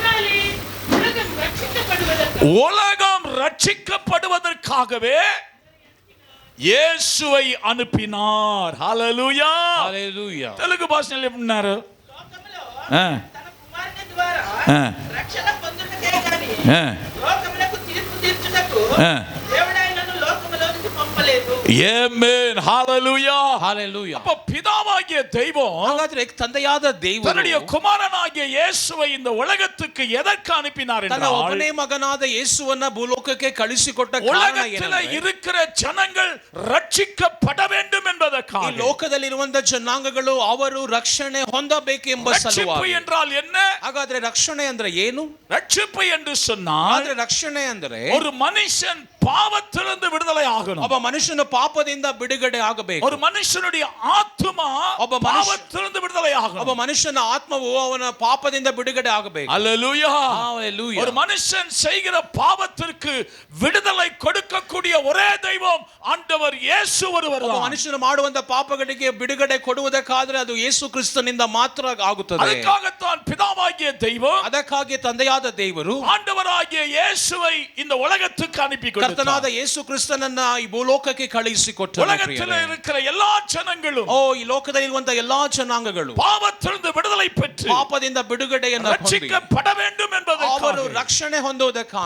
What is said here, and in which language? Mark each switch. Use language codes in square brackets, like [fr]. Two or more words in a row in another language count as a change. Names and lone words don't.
[ta] உலகம் ரட்சிக்கப்படுவதற்காகவே இயேசுவை அனுப்பினார். ஹல்லேலூயா. [te] హల్లెలూయా. తెలుగు భాషలో ఏమన్నారు? లోకములో ఆ, తన కుమారుని ద్వారా ఆ, రక్షణ పొందుటకే గాని ఆ, లోకములకు తీర్పు తీర్చుటకు ఆ. దేవుడైనను లోకములోనికి పంపలేదు. [ta] ஆமென். ஹalleluya. ஹalleluya. அப்ப பிதாவாகிய தெய்வம் [kn] ಹಾಗಾದ್ರೆ ತಂದೆಯಾದ [ta] தன்னுடைய [kn] ದೇವರು [ta] குமாரனாகிய இயேசுவை இந்த உலகத்துக்கு எதற்கு அனுப்பினார் [kn] ತನ್ನ [ta] என்றால் [kn] ಒಬ್ಬನೇ ಮಗನಾದ ಯೇಸುವನ್ನ ಭೂಲೋಕಕ್ಕೆ ಕಳಿಸಿಕೊಟ್ಟ ಕಾರಣ [ta] உலகத்தில் [kn] ಏನಂದ್ರೆ [ta] இருக்கிற ஜனங்கள் ரட்சிக்கப்பட வேண்டும் [kn] ಈ [ta] என்பதற்காக. [kn] ಲೋಕದಲ್ಲಿರುವಂತ ಜನಾಂಗಗಳು ಅವರು ರಕ್ಷಣೆ ಹೊಂದಬೇಕೆಂಬ [ta] ரட்சிப்பு [kn] ಸಲುವಾಗಿ. [ta] என்றால் என்ன? [kn] ಹಾಗಾದ್ರೆ ರಕ್ಷಣೆ ಅಂದ್ರೆ ಏನು? [ta] ரட்சிப்பு என்று சொன்னால் [kn] ಆದ್ರೆ ರಕ್ಷಣೆ ಅಂದ್ರೆ [ta] ஒரு மனுஷன் பாவத்திலிருந்து விடுதலை ஆகணும். [kn] ಒಬ್ಬ ಮನುಷ್ಯನು ಪಾಪದಿಂದ ಬಿಡುಗಡೆ ಆಗಬೇಕು. [ta] ஒரு மனுஷனுடைய ஆத்துமா [kn] ಒಬ್ಬ ಮನುಷ್ಯ- [ta] பாவத்திலிருந்து விடுதலை [kn] ಒಬ್ಬ [ta] ஆகணும். [kn] ಮನುಷ್ಯನ ಆತ್ಮವು ಅವನ ಪಾಪದಿಂದ ಬಿಡುಗಡೆ ಆಗಬೇಕು. [ta] அல்லேலூயா. [kn] Hallelujah. [ta] ஒரு மனுஷன் செய்கிற பாவத்திற்கு விடுதலை கொடுக்கக்கூடிய ஒரே தெய்வம் ஆண்டவர் இயேசு ஒருவர் [kn] ಒಬ್ಬ [ta] தான். [kn] ಮನುಷ್ಯನು ಮಾಡುವಂತ ಪಾಪಗಳಿಗೆ ಬಿಡುಗಡೆ ಕೊಡುವುದಕ್ಕಾದ್ರೆ ಅದು ಯೇಸು ಕ್ರಿಸ್ತನಿಂದ ಮಾತ್ರ ಆಗುತ್ತದೆ. [ta] அதுக்காகத்தான் பிதாவாகிய தெய்வம் [kn] ಅದಕ್ಕಾಗಿ ತಂದೆಯಾದ ದೇವರು [ta] ஆண்டவராகிய இயேசுவை இந்த உலகத்துக்கு அனுப்பி [kn] ಕರ್ತನಾದ [ta] கொடுத்தார். [kn] ಯೇಸು ಕ್ರಿಸ್ತನನ್ನ ಈ ಭೂಲೋಕಕ್ಕೆ ಕಳಿಸಿಕೊಟ್ಟರು. [ta] உலகத்தில் இருக்கிற எல்லா ஜனங்களும் [kn] ಓ ಈ ಲೋಕದಲ್ಲಿರುವಂತ ಎಲ್ಲಾ ಜನಾಂಗಗಳು [ta] பாவத்திலிருந்து விடுதலை பெற்று [kn] ಪಾಪದಿಂದ ಬಿಡುಗಡೆಯನ್ನು ಹೊಂದಿ [ta] ரட்சிக்கப்பட வேண்டும் [kn] ಅವರು [ta] என்பதற்காக [kn] ರಕ್ಷಣೆ ಹೊಂದುವುದಕ್ಕಾಗಿ